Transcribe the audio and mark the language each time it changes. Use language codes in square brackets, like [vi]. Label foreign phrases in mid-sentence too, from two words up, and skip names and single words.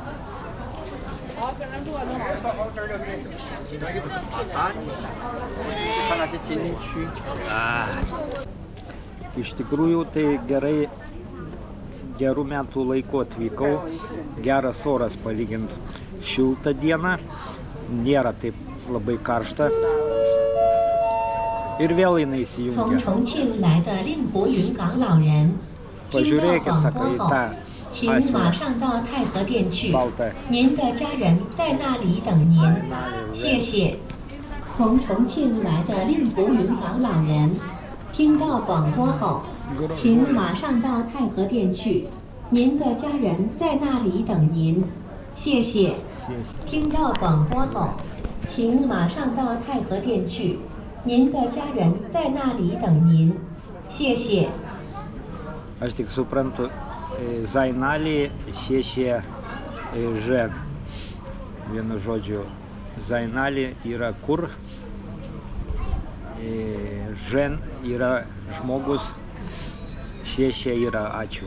[lt] Iš tikrųjų tai gerai, gerų metų laiku atvykau, geras oras palygint, šiltą dieną, nėra taip labai karšta ir vėl jinai įsijungia. Pažiūrėkit, sako, į tą [zh] 请马上到太和殿去，您的家人在那里等您，谢谢。从重庆来的令狐云港老人，听到广播后，请马上到太和殿去，您的家人在那里等您，谢谢。听到广播后，请马上到太和殿去，您的家人在那里等您，谢谢。 [lt] Aš tik suprantu, Zainalį šešė Ž. Vienu žodžiu, Zainalį yra kur, Ž yra žmogus, šešė yra ačiū.